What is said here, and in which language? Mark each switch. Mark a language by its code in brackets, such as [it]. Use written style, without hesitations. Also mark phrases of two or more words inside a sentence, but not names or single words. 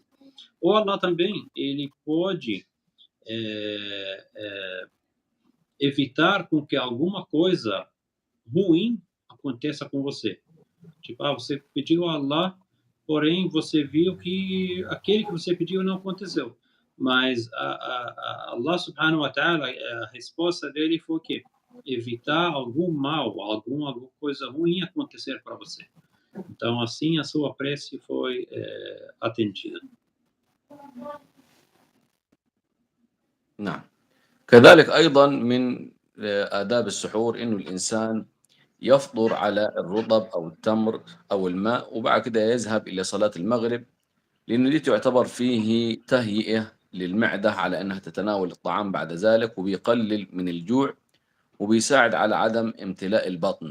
[pt] Ou Allah também, ele pode evitar com que alguma coisa ruim aconteça com você. Tipo, você pediu a Allah, porém você viu que aquele que você pediu não aconteceu. Mas Allah [ar] سبحانه وتعالى, [pt] a resposta dele foi o quê? Evitar algum mal, alguma coisa ruim acontecer para você. Então, assim, a sua prece foi atendida. [ar] نعم. كذلك أيضا من آداب السحور إنه الإنسان يفطر على الرطب أو التمر أو الماء وبعد كده يذهب إلى صلاة المغرب، لأنه دي تعتبر فيه تهيئة للمعدة على أنها تتناول الطعام بعد ذلك، وبيقلل من الجوع وبيساعد على عدم امتلاء البطن.